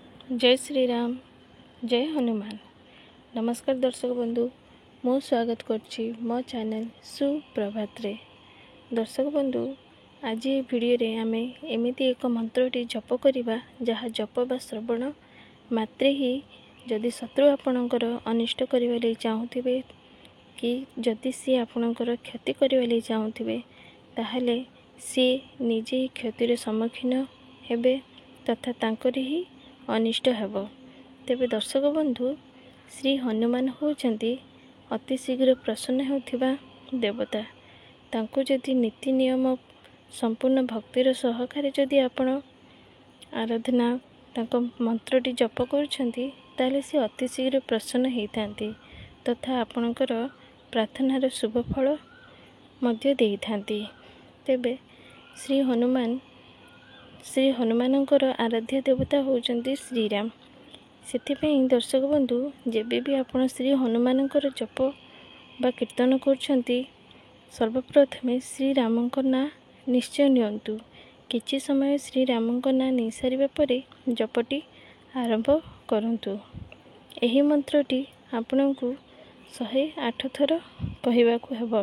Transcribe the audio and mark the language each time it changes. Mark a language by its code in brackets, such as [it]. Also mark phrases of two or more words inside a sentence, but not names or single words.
[hi] जय श्री राम जय हनुमान। [or] ନମସ୍କାର ଦର୍ଶକ ବନ୍ଧୁ, ମୁଁ ସ୍ୱାଗତ କରୁଛି ମୋ ଚ୍ୟାନେଲ ସୁପ୍ରଭାତ ରେ। ଦର୍ଶକ ବନ୍ଧୁ, ଆଜି ଏ ଭିଡିଓ ରେ ଆମେ ଏମିତି ଏକ ମନ୍ତ୍ରଟି ଜପ କରିବା, ଯାହା ଜପ ବା ଶ୍ରବଣ ମାତ୍ରେ ହିଁ ଯଦି ଶତ୍ରୁ ଆପଣଙ୍କର ଅନିଷ୍ଟ କରିବା ଲାଗି ଚାହୁଁଥିବେ କି ଯଦି ସେ ଆପଣଙ୍କର କ୍ଷତି କରିବା ଲାଗି ଚାହୁଁଥିବେ, ତାହାହେଲେ ସେ ନିଜେ ହିଁ କ୍ଷତିର ସମ୍ମୁଖୀନ ହେବେ ତଥା ତାଙ୍କର ହିଁ ଅନିଷ୍ଟ ହେବ। ତେବେ ଦର୍ଶକ ବନ୍ଧୁ, ଶ୍ରୀ ହନୁମାନ ହେଉଛନ୍ତି ଅତି ଶୀଘ୍ର ପ୍ରସନ୍ନ ହେଉଥିବା ଦେବତା। ତାଙ୍କୁ ଯଦି ନୀତି ନିୟମ ସମ୍ପୂର୍ଣ୍ଣ ଭକ୍ତିର ସହକାରେ ଯଦି ଆପଣ ଆରାଧନା ତାଙ୍କ ମନ୍ତ୍ରଟି ଜପ କରୁଛନ୍ତି, ତାହେଲେ ସେ ଅତି ଶୀଘ୍ର ପ୍ରସନ୍ନ ହୋଇଥାନ୍ତି ତଥା ଆପଣଙ୍କର ପ୍ରାର୍ଥନାର ଶୁଭ ଫଳ ମଧ୍ୟ ଦେଇଥାନ୍ତି। ତେବେ ଶ୍ରୀ ହନୁମାନଙ୍କର ଆରାଧ୍ୟ ଦେବତା ହେଉଛନ୍ତି ଶ୍ରୀରାମ। ସେଥିପାଇଁ ଦର୍ଶକ ବନ୍ଧୁ, ଯେବେ ବି ଆପଣ ଶ୍ରୀ ହନୁମାନଙ୍କର ଜପ ବା କୀର୍ତ୍ତନ କରୁଛନ୍ତି, ସର୍ବପ୍ରଥମେ ଶ୍ରୀ ରାମଙ୍କର ନାମ ନିଶ୍ଚୟ ନିଅନ୍ତୁ। କିଛି ସମୟ ଶ୍ରୀ ରାମଙ୍କର ନାମ ନେଇ ସାରିବା ପରେ ଜପଟି ଆରମ୍ଭ କରନ୍ତୁ। ଏହି ମନ୍ତ୍ରଟି ଆପଣଙ୍କୁ 108 ଥର କହିବାକୁ ହେବ।